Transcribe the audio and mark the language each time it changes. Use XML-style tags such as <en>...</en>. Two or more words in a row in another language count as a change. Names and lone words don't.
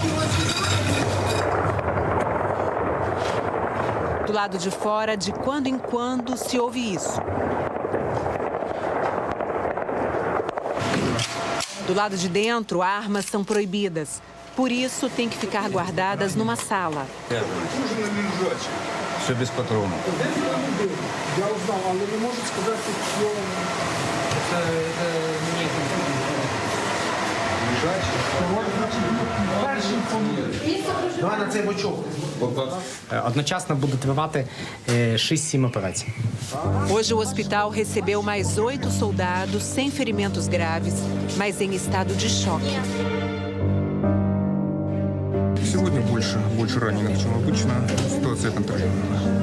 <pt>Do lado de fora, de quando em quando, se ouve isso. Do lado de dentro, armas são proibidas. Por isso, têm que ficar guardadas numa sala.</pt> <ru>Все без патронов.</ru> <uk>Одночасно буде тривати 6-7 операцій.</uk> <pt>Hoje, o hospital recebeu mais 8 soldados sem ferimentos graves, mas em estado de choque.</pt> <ru>Сегодня больше раненых, чем обычно. Ситуация контролируемая.</ru>